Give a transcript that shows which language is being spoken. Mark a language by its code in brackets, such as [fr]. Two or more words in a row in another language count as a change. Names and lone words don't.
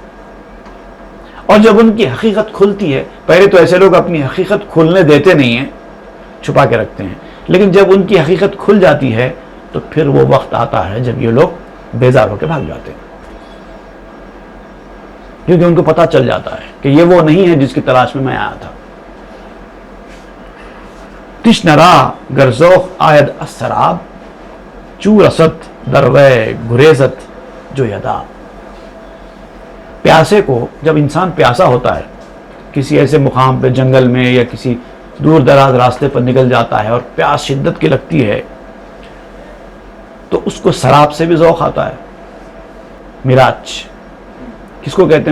[ur] اور جب ان کی حقیقت کھلتی ہے، پہلے تو ایسے لوگ اپنی حقیقت کھلنے دیتے نہیں ہیں، چھپا کے رکھتے ہیں، لیکن جب ان کی حقیقت کھل جاتی ہے تو پھر وہ وقت آتا ہے جب یہ لوگ بیزار ہو کے بھاگ جاتے ہیں، کیونکہ ان کو پتہ چل جاتا ہے کہ یہ وہ نہیں ہے جس کی تلاش میں آیا تھا. [fa] تشنه را گر ذوق آید از سراب، چو رسد در وی گریزد جو یدا. [ur] پیاسے کو، جب انسان پیاسا ہوتا ہے، کسی ایسے مقام پہ جنگل میں یا کسی دور دراز راستے پر نکل جاتا ہے اور پیاس شدت کی لگتی ہے، تو اس کو سراب سے بھی ذوق آتا ہے. مراج کس کو کہتے ہیں؟